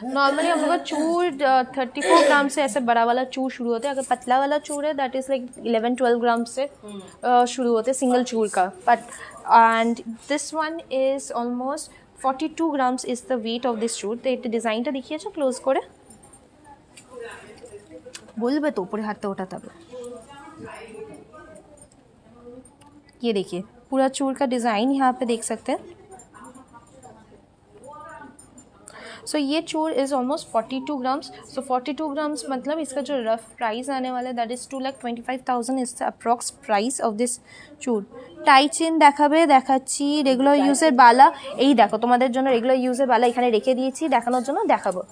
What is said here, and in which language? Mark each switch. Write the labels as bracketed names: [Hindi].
[Hindi] Normally हम लोग का चूर 34 ग्राम से ऐसे बड़ा वाला चूर शुरू होता है। अगर पतला वाला चूर है दैट इज़ लाइक 11-12 ग्राम से शुरू होते हैं सिंगल चूर का। [English] But and this one is almost 42 grams is the weight of this चूर। [Bangla] तो এটা ডিজাইনটা দেখিয়েছো ক্লোজ করে বলবে তো উপরে হাতটা ওঠাতে হবে। [Hindi] ये देखिए पूरा चूर का डिज़ाइन यहाँ पे देख सकते हैं। सो ये चूर is almost 42 grams. So 42 grams मतलब इसका जो रफ प्राइस आने वाला है [English] That is 2,25,000 is the approx price of this चूर। [Bangla] টাই চেন দেখাবে, দেখাচ্ছি। রেগুলার ইউজের বালা এই দেখো, তোমাদের জন্য রেগুলার ইউজের বালা এখানে রেখে দিয়েছি দেখানোর জন্য, দেখাবো।